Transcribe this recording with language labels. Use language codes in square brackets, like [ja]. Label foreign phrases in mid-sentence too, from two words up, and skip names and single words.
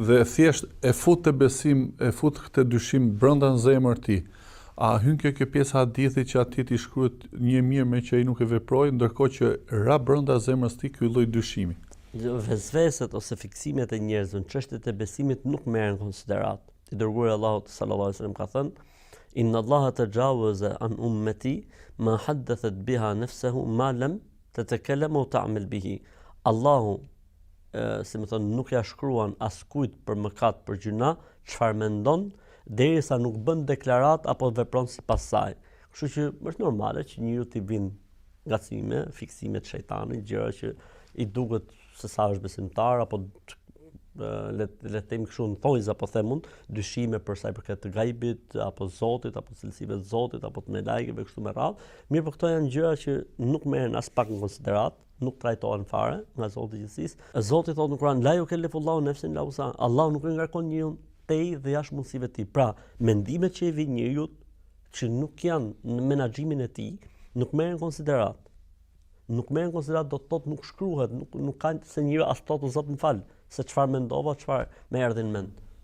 [sq] Dhe thjesht e fut të besim, e fut këtë dyshim brenda në zemrën e tij. A hyn kjo pjesë e hadithit që atij i shkruhet një mirë me që ai nuk e veproi, ndërkohë që ra brenda zemrës tij ky lloj dyshimi. Vezveset ose fiksimet e njerëzve në çështjet e besimit nuk merren konsiderat. I dërguari Allahut [ar] صلى الله عليه وسلم [sq] ka thënë: [ar] "إن الله تجاوز عن أمتي ما حدثت بها نفسه ما لم تتكلم وتعمل به." [sq] Allahu, si më thënë, nuk ja shkruan askujt për mëkat, për gjuna, çfarë mendon, derisa nuk bën deklarat apo vepron sipas saj. Kështu që është normale që njeriu t'i vinë ngacmime, fiksime të shejtanit, gjëra që i duket se sa është besimtar, apo le të themi kështu në thonjza po themun, dyshime për sa i përket të gajbit, apo Zotit, apo cilësive të Zotit, apo të melajkeve kështu me radhë. Mirë, por këto janë gjëra që nuk merren as pak në konsiderat, nuk trajtohen fare nga Zoti i gjithësisë. Zoti thotë në Kur'an: [ar] "لا يكلف الله نفسا إلا وسعها." [sq] Allahu nuk e ngarkon njeriun tej dhe jashtë mundësive të tij. Pra, mendimet që i vijnë njeriu që nuk janë në menaxhimin e tij, nuk merren konsiderat. Nuk merren konsiderat do të thotë nuk shkruhet, nuk ka se njeriu as thotë Zot më fal, se çfarë mendova, çfarë më erdhi në mend.